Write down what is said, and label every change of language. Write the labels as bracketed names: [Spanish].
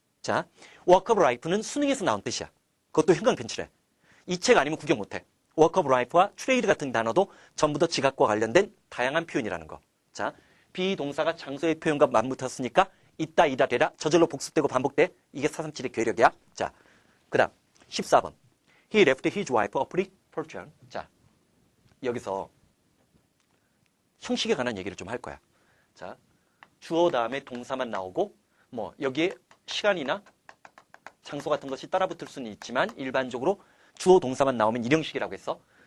[Korean] 자, [English] work of life [Korean] 는 수능에서 나온 뜻이야. 그것도 형광펜칠해. 이 책 아니면 구경 못해. [English] work of life [Korean] 와 트레이드 같은 단어도 전부 다 지각과 관련된 다양한 표현이라는 거. 자, 비동사가 장소의 표현과 맞붙었으니까 있다, 이다, 되다, 저절로 복습되고 반복돼. 이게 437의 괴력이야. 자, 그 다음 14번. [English] He left his wife a pretty fortune. [Korean] 자, 여기서 형식에 관한 얘기를 좀 할 거야. 자, 주어 다음에 동사만 나오고 뭐 여기에 시간이나 장소 같은 것이 따라붙을 수는 있지만 일반적으로 주어 동사만 나오면 일형식이라고 했어.